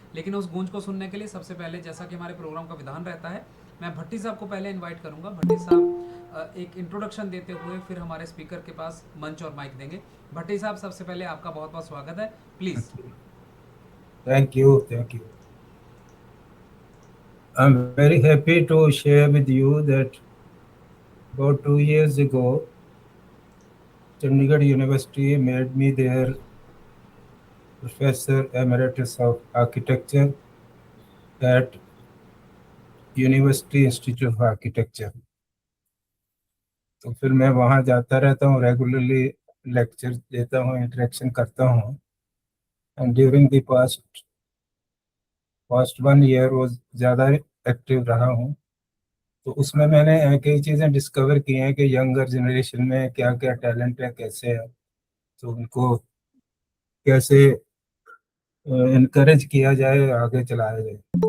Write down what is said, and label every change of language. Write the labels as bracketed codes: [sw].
[hi] लेकिन उस गूंज को सुनने के लिए सबसे पहले, जैसा कि हमारे प्रोग्राम का विधान रहता है, मैं भट्टी साहब को पहले इनवाइट करूंगा। भट्टी साहब एक इंट्रोडक्शन देते हुए फिर हमारे स्पीकर के पास मंच और माइक देंगे। भट्टी साहब, सबसे पहले आपका बहुत बहुत स्वागत है, please. [en] Okay. Thank you. Thank you. I'm very happy to share with you that about 2 years ago, Chandigarh University made me their Professor Emeritus of Architecture at University Institute of Architecture. [hi] तो फिर मैं वहाँ जाता रहता हूँ, regularly lecture देता हूँ, interaction करता हूँ। [en] and during the past 1 year [hi] वो ज़्यादा एक्टिव रहा हूँ। तो उसमें मैंने कई चीज़ें डिस्कवर की हैं कि यंगर जनरेशन में क्या क्या टैलेंट है, कैसे है, तो उनको कैसे इनकरेज किया जाए, आगे चलाया जाए।